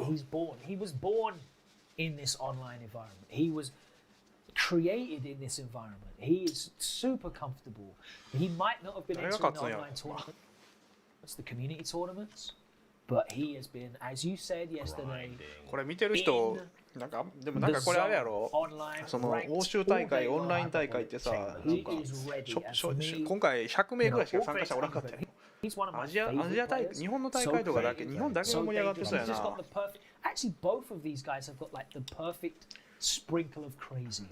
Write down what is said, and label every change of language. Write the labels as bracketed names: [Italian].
[English] He was born in this online environment. He was created in this environment. He is super comfortable. He might not have been entering the online tournament. It's the community tournaments. but he has been, as you said yesterday, [Japanese] これ見てる人なんかでもなんかこれあれやろ、その欧州大会オンライン大会ってさ、なんか今回100名ぐらいしか参加者おらんかったよ。アジア大会、日本の大会とかだけ、日本だけが盛り上がってそうやな。 [English] Actually, both of these guys have got like the perfect sprinkle of crazy